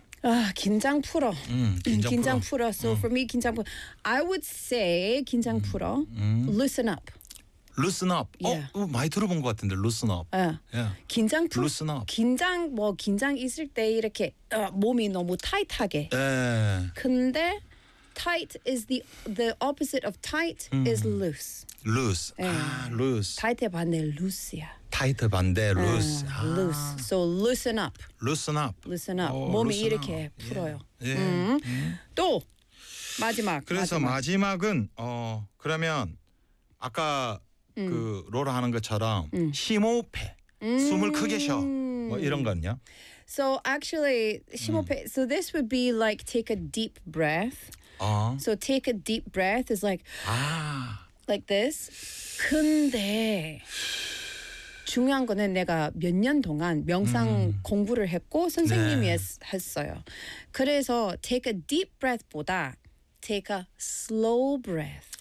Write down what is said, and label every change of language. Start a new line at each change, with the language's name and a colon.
Korean: 아, 긴장 풀어. 긴장 풀어.
English: 풀어. So for me,
Korean: 긴장 풀어.
English: I would say 긴장 풀어. Loosen up. Loosen up. Yeah.
Korean: 어, 많이 들어본 것 같은데,
English: loosen up. Yeah. Yeah.
Korean: 긴장 풀.
English: Loosen up.
Korean: 긴장 뭐 긴장 있을 때 이렇게 몸이 너무 타이트하게. 예.
English: 근데 tight is the opposite of tight is loose. Loose. Yeah. 아, loose.
Korean: 타이트 반대 loose야. 타이트 반대 loose.
English: Loose. So loosen up. Loosen up. Loosen up.
Korean: 오, 몸이 loosen 이렇게 up. 풀어요. 예. 또 마지막. 그래서 마지막은 어 그러면 아까 그 롤 하는 것처럼 심호흡해 숨을 크게 쉬어 뭐 이런 거는요?
English: So actually
Korean: 심호흡해
English: so this would be like take a deep breath. 어. So take a deep breath is like 아. like this.
Korean: 근데 중요한 거는 내가 몇 년 동안 명상 공부를 했고 선생님이 네. 했어요. 그래서
English: take a deep breath
Korean: 보다
English: take a slow breath.